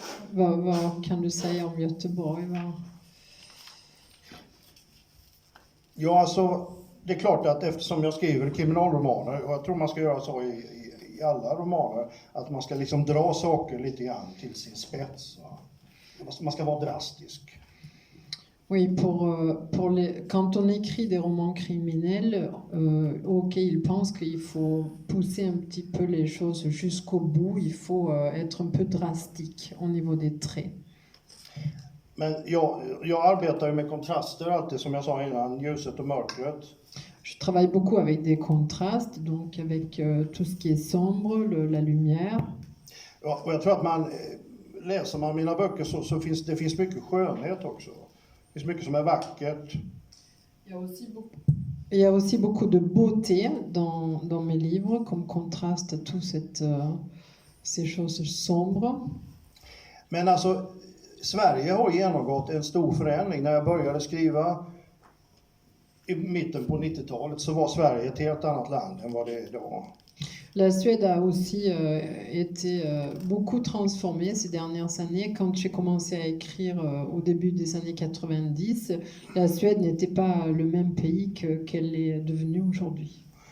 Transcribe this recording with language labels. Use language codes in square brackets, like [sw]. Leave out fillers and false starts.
[sv] Vad kan du säga om Göteborg? Ja, alltså, det är klart att eftersom jag skriver kriminalromaner, och jag tror man ska göra så i alla romaner, att man ska liksom dra saker lite grann till sin spets. Man ska vara drastisk. [fr] Oui, quand on écrit des romans criminels, ok, il pense qu'il faut pousser un petit peu les choses jusqu'au bout, il faut être un peu drastique au niveau des traits. [sv] Men jag arbetar ju med kontraster alltid, som jag sa innan, ljuset och mörkret. [fr] Je travaille beaucoup avec des contrastes, donc avec tout ce qui est sombre, la lumière. [sv] Ja, och jag tror att läser man mina böcker så finns mycket skönhet också. Det finns mycket som är vackert. [fr] Il y a aussi beaucoup de beauté dans mes livres, comme contraste à tout ces choses sombres. [sv] Men alltså, Sverige har genomgått en stor förändring. När jag började skriva i mitten på 90-talet så var Sverige ett helt annat land än vad det är idag. [fr] La Suède a aussi été beaucoup transformée ces dernières années. Quand j'ai commencé à écrire au début des années 90, la Suède n'était pas le même pays qu'elle est devenue aujourd'hui.